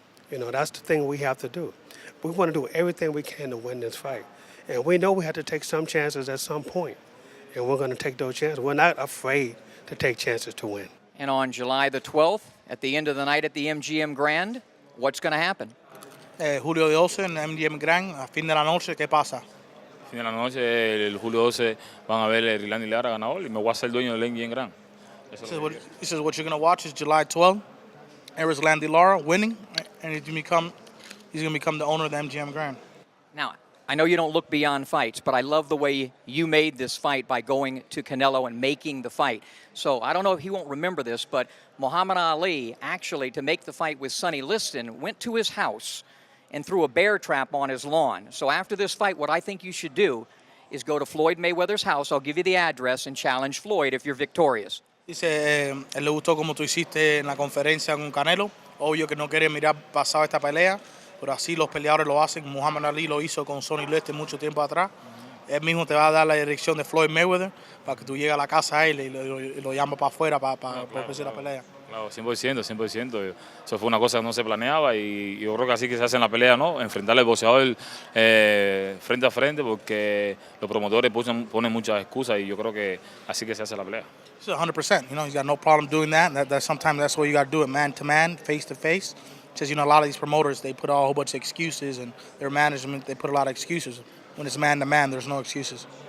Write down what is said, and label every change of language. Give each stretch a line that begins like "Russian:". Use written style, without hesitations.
English: That's the thing we have to do. We want to do everything we can to win this fight. And we know we have to take some chances at some point. And we're going to take those chances. We're not afraid to take chances to win. And on July the 12th, at the end of the night at the MGM Grand, what's going to happen?
Spanish: Julio 12 en MGM Grand, a fin de la noche, ¿qué pasa? Fin de la noche, el julio 12, van a ver el Erislandy Lara ganador y me voy a hacer dueño del MGM Grand.
English: He says what you're going to watch is July 12th, Erislandy Lara winning, and he's going to become the owner of the MGM Grand. Now, I know you don't look beyond fights, but I love the way you made this fight by going to Canelo and making the fight. So I don't know if he won't remember this, but Muhammad Ali, actually, to make the fight with Sonny Liston, went to his house and threw a bear trap on his lawn. So after this fight, what I think you should do is go to Floyd Mayweather's house. I'll give you the address and challenge Floyd if you're victorious.
Spanish: Dice, él le gustó como tú hiciste en la conferencia con Canelo. Obvio que no quiere mirar pasado esta pelea, pero así los peleadores lo hacen. Muhammad Ali lo hizo con Sonny Liston mucho tiempo atrás. Él mismo te va a dar la dirección de Floyd Mayweather para que tú llegues a la casa a él y lo llamas para afuera para empezar la pelea. Claro, 100%, 100%. Eso fue una cosa que no se planeaba y yo creo que así que se hace en la pelea, ¿no? Enfrentar al boxeador frente a frente porque los promotores ponen muchas excusas y yo creo que así que se hace la pelea.
English: It's 100%. He's got no problem doing that. Sometimes that's what you got to do it, man to man, face to face. Because a lot of these promoters, they put a whole bunch of excuses, and their management, they put a lot of excuses. When it's man to man, there's no excuses.